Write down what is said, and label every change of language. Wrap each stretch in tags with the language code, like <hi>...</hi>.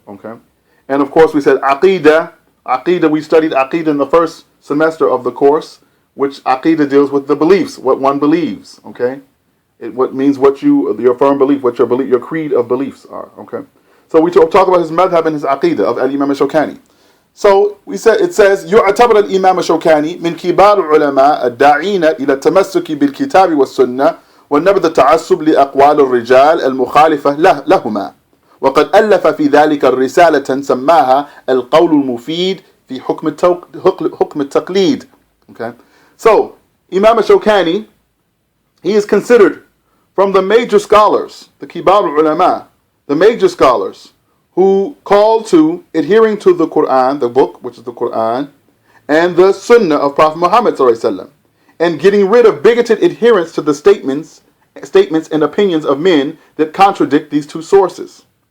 <en>Okay, and of course we said aqeedah. Aqeedah, we studied aqeedah in the first semester of the course, which aqeedah deals with the beliefs, what one believes. Okay, what means your firm belief, what your creed of beliefs are. Okay, so we talk about his madhab and his aqeedah of Al-Imaam Ash-Shawkaanee. So it says</en> <ar>يعتبر الإمام الشوكاني من كبار العلماء الداعين إلى التمسك بالكتاب والسنة ونبذ التعصب لأقوال الرجال المخالفة لهما، وقد ألف في ذلك الرسالة سماها القول المفيد في حكم التقليد.</ar> <en>Okay, so Imam Ash-Shawkaanee, he is considered from the major scholars, the kibar ulama, the major scholars, who call to adhering to the Qur'an, the book, which is the Qur'an, and the Sunnah of Prophet Muhammad ﷺ, and getting rid of bigoted adherence to the statements and opinions of men that contradict these two sources.</en>